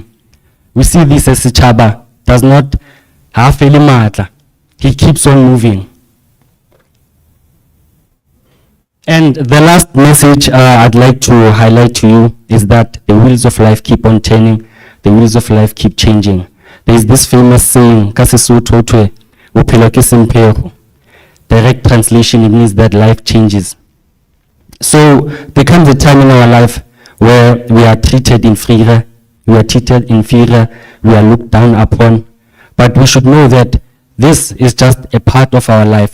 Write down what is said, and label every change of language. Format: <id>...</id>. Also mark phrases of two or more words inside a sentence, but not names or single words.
<en>We see this as Chaba does not have any matter. He keeps on moving. And the last message I'd like to highlight to you is that the wheels of life keep on turning, the wheels of life keep changing. There is this famous saying,</en> <st>"Kasesotho thwe, bophelo ke semphego."</st> <en>Direct translation, it means that life changes. So there comes a time in our life where we are treated inferior, we are looked down upon. But we should know that this is just a part of our life.</en>